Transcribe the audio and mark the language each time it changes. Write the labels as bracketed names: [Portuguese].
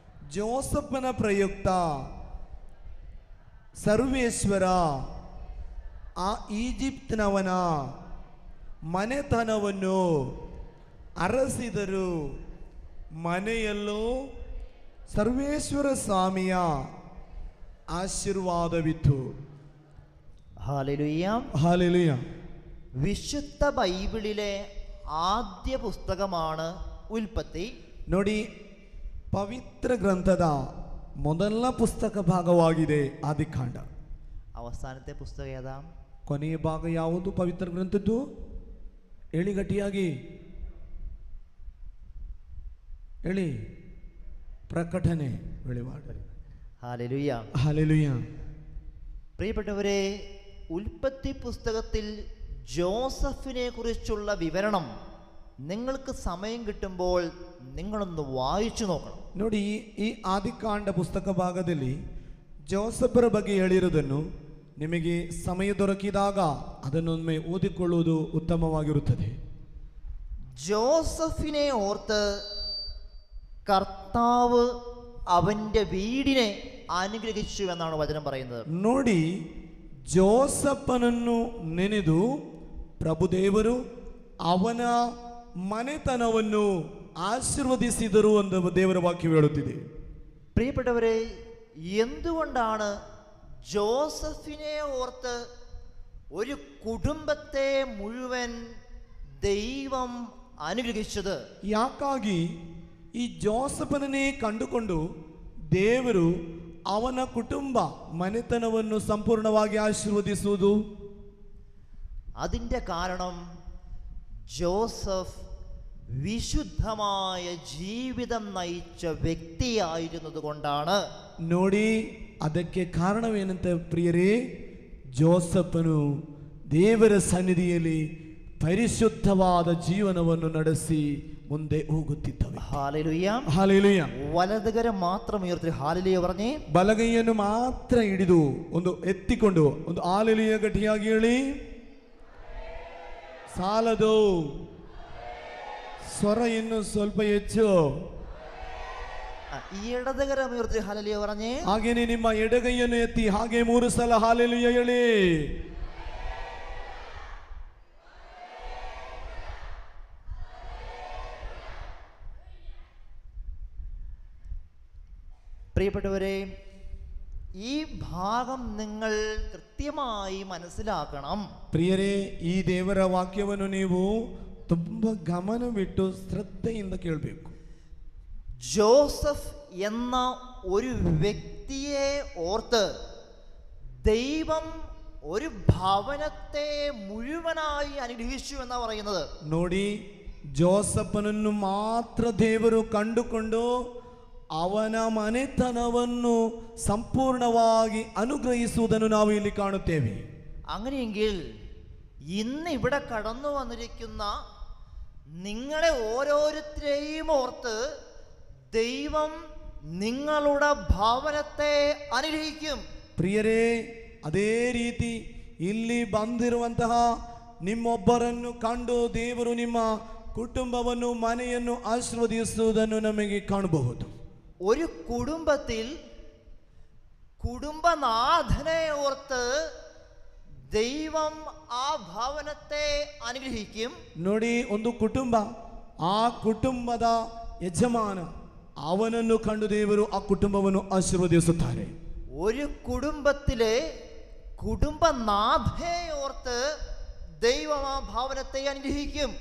[Kannada] ಜೋಸಪ್ಪನ ಪ್ರಯುಕ್ತ ಸರ್ವೇಶ್ವರ ಆ ಈಜಿಪ್ತಿನವನ ಮನೆತನವನ್ನು ಅರಸಿದರು. ಮನೆಯಲ್ಲೂ ಸರ್ವೇಶ್ವರ ಸ್ವಾಮಿಯ ಆಶೀರ್ವಾದವಿತ್ತು. [Malayalam] Hallelujah, hallelujah. വിശുദ്ധ ബൈബിളിലെ ആദ്യ പുസ്തകമാണ് ഉൽപ്പത്തി. [Kannada] ನೋಡಿ, ಪವಿತ್ರ ಗ್ರಂಥದ ಮೊದಲ ಪುಸ್ತಕ ಭಾಗವಾಗಿದೆ ಆದಿಕಾಂಡ. [Malayalam] അവസാനത്തെ പുസ്തകം ഏതാ? [Kannada] ಕೊನೆಯ ಭಾಗ ಯಾವುದು ಪವಿತ್ರ ಗ್ರಂಥದ್ದು? ಹೇಳಿ ಗಟ್ಟಿಯಾಗಿ ಹೇಳಿ. ಪ್ರಕಟಣೆ, [Malayalam] വെളിപാട്. Hallelujah, hallelujah. പ്രിയപ്പെട്ടവരെ, ഉൽപ്പത്തി പുസ്തകത്തിൽ ജോസഫിനെ കുറിച്ചുള്ള വിവരണം നിങ്ങൾക്ക് സമയം കിട്ടുമ്പോൾ നിങ്ങളൊന്ന് വായിച്ചു നോക്കണം. [Kannada] ನೋಡಿ, ಈ ಆದಿಕಾಂಡ ಪುಸ್ತಕ ಭಾಗದಲ್ಲಿ ಜೋಸಫರ ಬಗ್ಗೆ ಹೇಳಿರುವುದನ್ನು ನಿಮಗೆ ಸಮಯ ದೊರಕಿದಾಗ ಅದನ್ನೊಮ್ಮೆ ಓದಿಕೊಳ್ಳುವುದು ಉತ್ತಮವಾಗಿರುತ್ತದೆ. [Malayalam] ജോസഫിനെ ഓർത്ത് കർത്താവ് അവന്റെ വീടിനെ അനുഗ്രഹിച്ചു എന്നാണ് വചനം പറയുന്നത്. [Kannada] ನೋಡಿ, ಜೋಸಪ್ಪನನ್ನು ನೆನೆದು ಪ್ರಭುದೇವರು ಅವನ ಮನೆತನವನ್ನು ആശീർവദിಸಿದರು [Malayalam] എന്ന് [Kannada] ದೇವರ ವಾಕ್ಯ ಹೇಳುತ್ತಿದೆ. [Malayalam] പ്രിയപ്പെട്ടവരെ, എന്തുകൊണ്ടാണ് ജോസഫിനെ ഓർത്ത് ഒരു കുടുംബത്തെ മുഴുവൻ ദൈവം അനുഗ്രഹിച്ചത്? [Kannada] ಯಾಕಾಗಿ ಈ ಜೋಸಫನನ್ನೇ ಕಂಡುಕೊಂಡು ದೇವರು ಅವನ ಕುಟುಂಬ ಮನೆತನವನ್ನು ಸಂಪೂರ್ಣವಾಗಿ ಆಶೀರ್ವದಿಸುವುದು? [Malayalam] അതിൻ്റെ കാരണം ജോസഫ് വിശുദ്ധമായ ജീവിതം നയിച്ച വ്യക്തിയായിരുന്നത് കൊണ്ടാണ്. [Kannada] ನೋಡಿ ಅದಕ್ಕೆ ಕಾರಣವೇನಂತ ಪ್ರಿಯರೇ, ಜೋಸಫನು ದೇವರ ಸನ್ನಿಧಿಯಲ್ಲಿ ಪರಿಶುದ್ಧವಾದ ಜೀವನವನ್ನು ನಡೆಸಿ ಮುಂದೆ ಹೋಗುತ್ತಿದ್ದವೆ. [Malayalam] Hallelujah, [Kannada] hallelujah. [Malayalam] വലതുകരം മാത്രം ഉയർത്തി ഹല്ലേലൂയ പറഞ്ഞേ. [Kannada] ಬಲಗೈಯನ್ನು ಮಾತ್ರ ಹಿಡಿದು ಒಂದು ಎತ್ತಿಕೊಂಡು ಒಂದು ಹಾಲೆಲೂಯ ಗಟ್ಟಿಯಾಗಿ ಹೇಳಿ. ಸಾಲದು, ಸ್ವರ ಇನ್ನು ಸ್ವಲ್ಪ ಹೆಚ್ಚು. [Malayalam] ഈ ഇടതുകരം ഉയർത്തി ഹല്ലേലൂയ പറഞ്ഞേ. [Kannada] ಹಾಗೇನೆ ನಿಮ್ಮ ಎಡಗೈಯನ್ನು ಎತ್ತಿ ಹಾಗೆ 3 ಸಲ ಹಾಲೆಲೂಯ ಹೇಳಿ. [Malayalam] പ്രിയപ്പെട്ടവരെ, ഈ ഭാഗം നിങ്ങൾ കൃത്യമായി മനസ്സിലാക്കണം. [Kannada] ಪ್ರಿಯರೇ, ಈ ದೇವರ ವಾಕ್ಯವನ್ನು ನೀವು ತುಂಬಾ ಗಮನವಿಟ್ಟು ಶ್ರದ್ಧೆಯಿಂದ ಕೇಳಬೇಕು. [Malayalam] ജോസഫ് എന്ന ഒരു വ്യക്തിയെ ഓർത്ത് ദൈവം ഒരു ഭവനത്തെ മുഴുവനായി അനുഗ്രഹിച്ചു എന്നാ പറയുന്നത്. [Kannada] ನೋಡಿ, ಜೋಸಫನನ್ನು ಮಾತ್ರ ದೇವರು ಕಂಡುಕೊಂಡು ಅವನ ಮನೆತನವನ್ನು ಸಂಪೂರ್ಣವಾಗಿ ಅನುಗ್ರಹಿಸುವುದನ್ನು ನಾವು ಇಲ್ಲಿ ಕಾಣುತ್ತೇವೆ. [Malayalam] അങ്ങനെയെങ്കിൽ ഇന്ന് ഇവിടെ കടന്നു വന്നിരിക്കുന്ന നിങ്ങളെ ഓരോരുത്തരെയും ഓർത്ത് ദൈവം നിങ്ങളുടെ ഭവനത്തെ അനുഗ്രഹിക്കും. [Kannada] ಪ್ರಿಯರೇ, ಅದೇ ರೀತಿ ಇಲ್ಲಿ ಬಂದಿರುವಂತಹ ನಿಮ್ಮೊಬ್ಬರನ್ನು ಕಂಡು ದೇವರು ನಿಮ್ಮ ಕುಟುಂಬವನ್ನು ಮನೆಯನ್ನು ಆಶೀರ್ವದಿಸುವುದನ್ನು ನಮಗೆ ಕಾಣಬಹುದು. [Malayalam] ഒരു കുടുംബത്തിൽ കുടുംബനാഥനെ ഓർത്ത് ദൈവം ആ ഭവനത്തെ അനുഗ്രഹിക്കും. [Kannada] ನೋಡಿ, ಒಂದು ಕುಟುಂಬ, ಆ ಕುಟುಂಬದ ಯಜಮಾನ ಅವನನ್ನು ಕಂಡು ದೇವರು ಆ ಕುಟುಂಬವನ್ನು ಆಶೀರ್ವದಿಸುತ್ತಾರೆ. [Malayalam] ഒരു കുടുംബത്തിലെ കുടുംബനാഥനെ ഓർത്ത് ദൈവം ആ ഭവനത്തെ അനുഗ്രഹിക്കും.